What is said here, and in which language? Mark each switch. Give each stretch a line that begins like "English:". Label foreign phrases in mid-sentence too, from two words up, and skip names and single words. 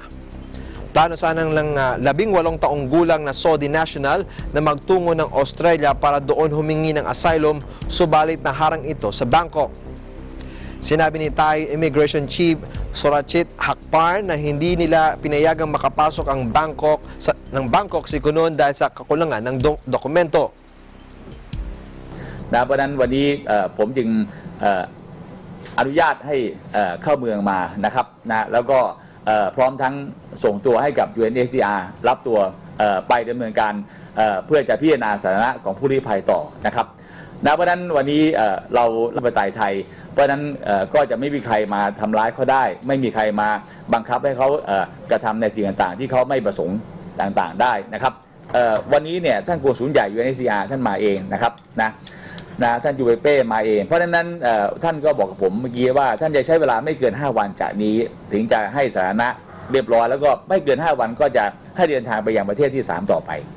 Filipino: Plano sanang ng 18 taong gulang na Saudi national na magtungo ng Australia para doon humingi ng asylum, subalit naharang ito sa Bangkok. Sinabi ni Thai Immigration Chief Surachit Hakparn na hindi nila pinayagang makapasok ang Bangkok si Kunon dahil sa kakulangan ng dokumento.
Thai: เพราะนั้นวันนี้ผมจึงอนุญาตให้เข้าเมืองมานะครับแล้วก็พร้อมทั้งส่งตัวให้กับ UNHCR รับตัวไปดำเนินการเพื่อจะพิจารณา สถานะของผู้ลี้ภัยต่อนะครับเพราะนั้นวันนี้เราประเทศไทยเพราะนั้นก็จะไม่มีใครมาทำร้ายเขาได้ไม่มีใครมาบังคับให้เขากระทำในสิ่งต่างๆที่เขาไม่ประสงค์ต่างๆได้นะครับวันนี้เนี่ยท่านกงสุลใหญ่ UNHCR ท่านมาเองนะครับท่านยูเวเป้มาเองเพราะฉะนั้นท่านก็บอกกับผมเมื่อกี้ว่าท่านจะใช้เวลาไม่เกิน5 วันจากนี้ถึงจะให้สถานะเรียบร้อยแล้วก็ไม่เกิน5 วันก็จะให้เดินทางไปยังประเทศที่3ต่อไป